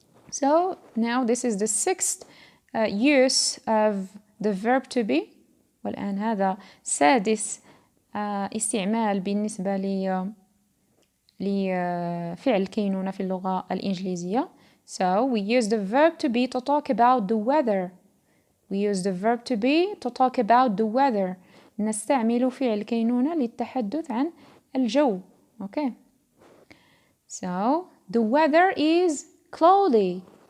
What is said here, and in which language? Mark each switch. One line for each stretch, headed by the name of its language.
English: So now this is the sixth use of the verb to be.
Arabic: والآن هذا سادس استعمال بالنسبة لفعل كينونة في اللغة الإنجليزية.
English: So we use the verb to be to talk about the weather. We use the verb to be to talk about the weather.
Arabic: نستعمل فعل كينونة للتحدث عن الجو.
English: Okay. So the weather is cloudy.